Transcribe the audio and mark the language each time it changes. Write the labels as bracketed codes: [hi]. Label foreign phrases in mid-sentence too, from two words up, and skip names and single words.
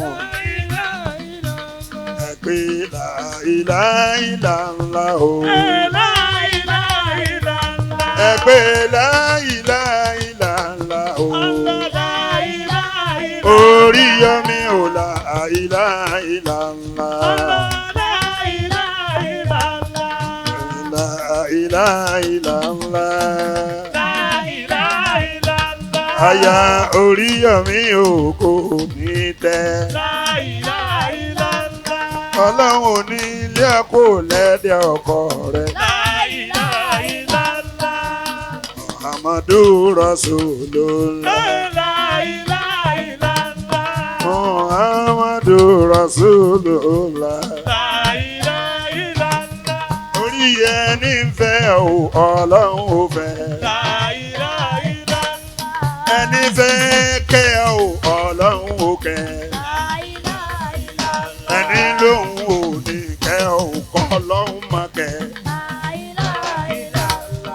[ar] لا إله إلا الله. [yo] Ẹ pé [ar] لا إله إلا الله [yo] o. [ar] لا إله إلا الله. [yo] Ẹ pé [ar] لا إله إلا الله [yo] o. [ar] لا إله إلا الله. [yo] Oríyọmí o [ar] لا إله إلا الله. لا إله إلا الله. لا إله إلا الله. لا إله إلا الله. [yo] Aya Oríyọmí o kò ní tẹ́. [ar] لا إله إلا الله. [yo] Ọlọ́run ní ilé ẹ̀kọ́ lẹ́dẹ̀ ọkọ rẹ̀. [ar] لا إله إلا الله. محمد رسول الله. لا إله إلا الله. محمد رسول الله. لا إله إلا الله. [yo] Orí ẹni ń fẹ́ o Ọlọ́run ò fẹ́. [ar] لا إله إلا الله. [yo] Ẹni fẹ́ kẹ́ o Ọlọ́run ò kẹ́. [ar] لا إله إلا الله. [yo] Ẹni lóhun ò ní kẹ́ o kọ́ Ọlọ́run má kẹ́. [ar] لا إله إلا الله.